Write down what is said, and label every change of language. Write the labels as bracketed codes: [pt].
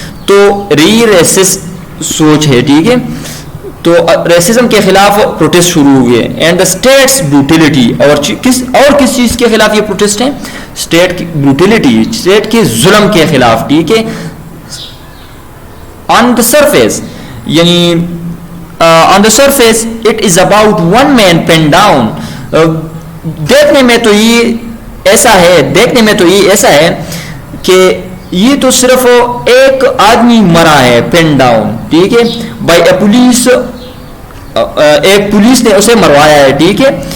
[ur] تو ریسس سوچ ہے, ٹھیک ہے. تو ریسزم کے خلاف پروٹیسٹ شروع ہوئے. [en] and the state's brutality, [ur] اور کس چیز کے خلاف یہ پروٹیسٹ ہیں؟ اسٹیٹ کی بروٹیلٹی, اسٹیٹ کے ظلم کے خلاف, ٹھیک ہے. [en] On the surface, یعنی on the surface it is about one man pin down. [ur] دیکھنے میں تو یہ ایسا ہے کہ یہ تو صرف ایک آدمی مرا ہے, پین ڈاؤن, ٹھیک ہے, [en] by a police, [ur] ایک پولیس نے اسے مروایا ہے, ٹھیک ہے.